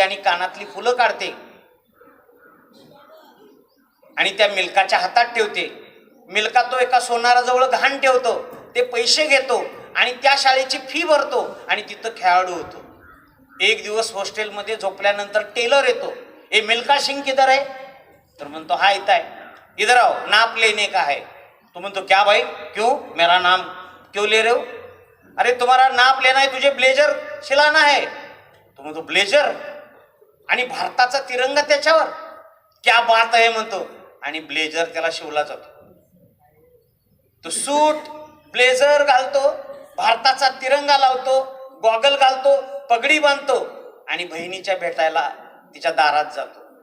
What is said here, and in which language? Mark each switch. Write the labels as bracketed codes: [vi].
[mr] आणि कानातली फुलं काढते आणि त्या मिल्खाच्या हातात ठेवते. मिल्खा तो एका सोनाराजवळ घाण ठेवतो, ते पैसे घेतो आणि त्या शाळेची फी भरतो आणि तिथं खेळाडू होतो. एक दिवस हॉस्टेलमध्ये झोपल्यानंतर टेलर येतो, [hi] ए मिल्खा सिंग किधर है? [mr] तर म्हणतो हा इथं आहे. [hi] इधर आओ, नाप लेने का है. [mr] तो म्हणतो [hi] क्या भाई, क्यों, मेरा नाम क्यों ले रहे हो? अरे तुम्हारा नाप लेना है, तुझे ब्लेजर सिलाना है. [mr] तो म्हणतो ब्लेजर आणि भारताचा तिरंगा त्याच्यावर, [hi] क्या बात [mr] आहे म्हणतो. आणि ब्लेजर त्याला शिवला जातो. तो सूट ब्लेझर घालतो, भारताचा तिरंगा लावतो, गॉगल घालतो, पगडी बांधतो आणि बहिणीच्या भेटायला तिच्या दारात जातो.